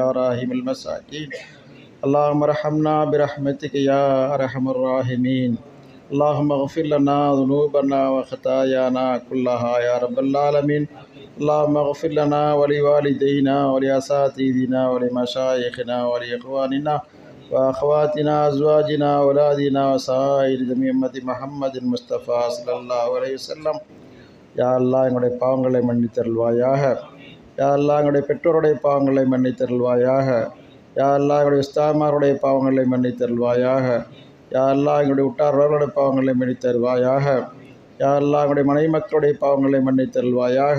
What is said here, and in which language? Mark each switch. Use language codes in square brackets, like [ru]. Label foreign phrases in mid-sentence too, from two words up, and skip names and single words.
[ar] راحم المساكين اللهم ارحمنا برحمتك يا أرحم الراحمين اللهم اغفر لنا ذنوبنا وخطايانا كلها يا رب العالمين اللهم اغفر لنا ولوالدينا ولأساتذتنا ولمشايخنا ولإخواننا وأخواتنا أزواجنا أولادنا وسائر جميع أمة محمد المصطفى صلى الله عليه وسلم. يا الله [ta] எங்களுடைய பாவங்களை மன்னித்தருள்வாயாக. [ar] يا الله [ta] எங்களுடைய பெற்றோருடைய பாவங்களை மன்னித்தருள்வாயாக. [ar] يا الله [ta] எங்களுடைய உஸ்தாமாருடைய பாவங்களை மன்னித்தருள்வாயாக. [ar] يا الله [ta] எங்களுடைய உற்றார்களுடைய பாவங்களை மன்னித்தருள்வாயாக. [ar] يا الله [ta] எங்களுடைய மனைவி மக்களுடைய பாவங்களை மன்னித்தருள்வாயாக.